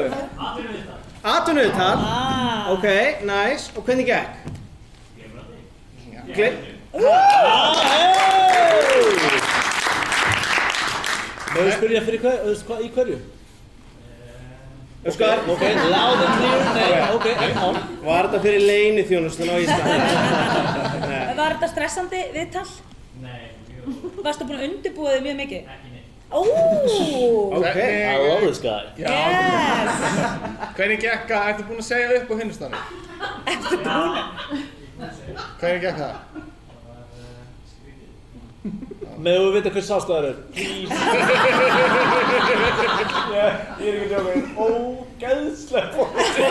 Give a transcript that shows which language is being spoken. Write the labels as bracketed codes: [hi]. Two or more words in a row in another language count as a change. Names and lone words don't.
[is] Atvinnuviðtal? Ok, nice. Og hvernig gekk? Má ég spyrja í hverju? Óskar? [en] Ok, loud and clear, [is] nei, ok, Var þetta fyrir leyniþjónustuna á Íslandi? Var þetta stressandi viðtal? Nei. Varstu búinn að undirbúa þig mjög mikið? Ekki neitt. Ok. [en] I love this guy. Yes! [is] Hvernig gekk að, ertu búinn að segja upp á hinnustanum? Ertu búinn? Hvernig gekk það? Megum við vita hvers ástæður er? [en] Please. [is] Ég er ekki að djóka, ógeðslega fólk.